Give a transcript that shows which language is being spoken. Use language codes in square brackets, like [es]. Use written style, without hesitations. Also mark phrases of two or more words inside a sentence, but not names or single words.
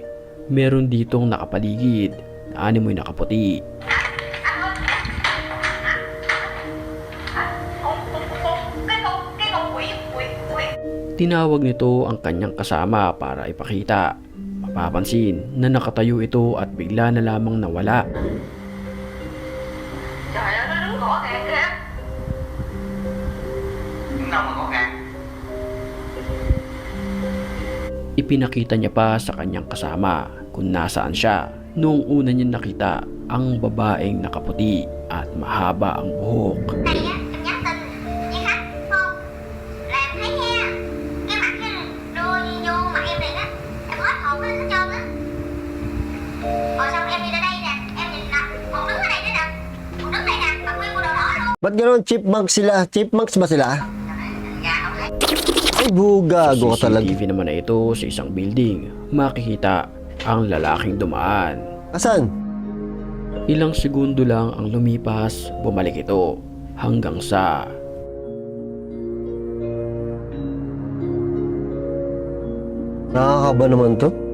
[tl] meron ditong nakapaligid na animoy nakaputi. Tinawag nito ang kanyang kasama para ipakita. Mapapansin na nakatayo ito at bigla na lamang nawala. [vi] Trời ơi, nó đứng gõ kìa kìa. Đâu mà gõ kìa. [tl] Ipinakita niya pa sa kanyang kasama kung nasaan siya noong una niya nakita ang babaeng nakaputi at mahaba ang buhok. [vi] Này á, em nhắn tin với khách không? Là em thấy nha. Cái mặt cái đưa vô mặt em liền á. Em hết hồn lên hết trơn á. Rồi xong em đi ra đây nè. Em nhìn nè. Còn đứng ở đây nữa nè. Còn đứng đây nè. Mặc nguyên bộ đồ đỏ luôn. [tl] Ba't gano'n? Chipmunks sila? Chipmunks ba sila? [vi] Dạ không thấy. [tl] Ay, bugago ka talaga. CCTV naman na ito sa isang building. Makikita ang lalaking dumaan. Asan? Ilang segundo lang ang lumipas, bumalik ito hanggang sa Nakakaba naman to.